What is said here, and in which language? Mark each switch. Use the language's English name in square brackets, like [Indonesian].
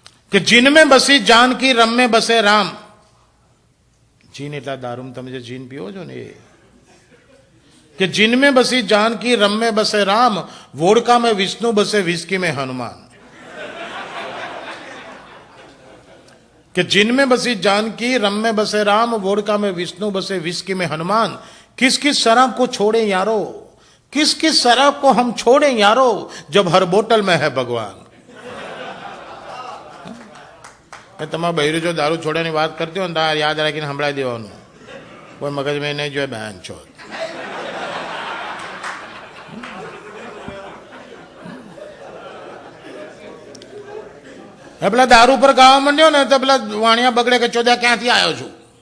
[Hindi] કે જીન में बसी जानकी रम में बसे राम. [Gujarati] जीन એટલા દારૂમાં તમે જે જીન પીવો છો ને એ. [Hindi] कि जिन में बसी जानकी रम में बसे राम, वोडका में विष्णु बसे विस्की में हनुमान. कि जिन में बसी जानकी रम में बसे राम, वोडका में विष्णु बसे विस्की में हनुमान. किस किस शराब को छोड़े यारो, किस किस शराब को हम छोड़े यारो, जब हर बोतल में है भगवान. [Gujarati] તમારા બૈરું જો દારૂ છોડવાની વાત કરતી હોય ને તારે યાદ રાખીને સંભળાવી દેવાનું, કોઈ મગજમાં નહીં જોઈએ બહેન છો. પેલા દારૂ પર ગાવા માંડ્યો ને તો પેલા વાણિયા બગડે કે ચોદ્યા ક્યાંથી આવ્યો છું?